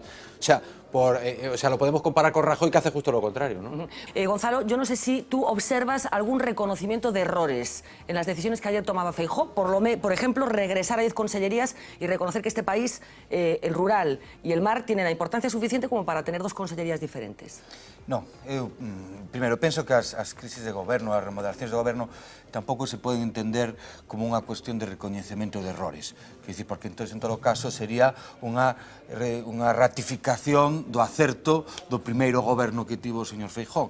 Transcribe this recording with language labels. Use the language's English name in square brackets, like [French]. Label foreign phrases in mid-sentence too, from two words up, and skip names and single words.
[Spanish] O sea, lo podemos comparar con Rajoy, que hace justo lo contrario, ¿no? Gonzalo, yo no sé si tú observas algún reconocimiento de errores en las decisiones que ayer tomaba Feijóo, por ejemplo, regresar a 10 consellerías y reconocer que este país, el rural y el mar, tienen la importancia suficiente como para tener dos consellerías diferentes. [Galician] Non, eu primeiro penso que as crisis de goberno, as remodelacións de goberno tampouco se poden entender como unha cuestión de recoñecemento de errores. Quer dizer, porque entón, en todo caso, sería unha ratificación do acerto do primeiro goberno que tivo o señor Feijóo.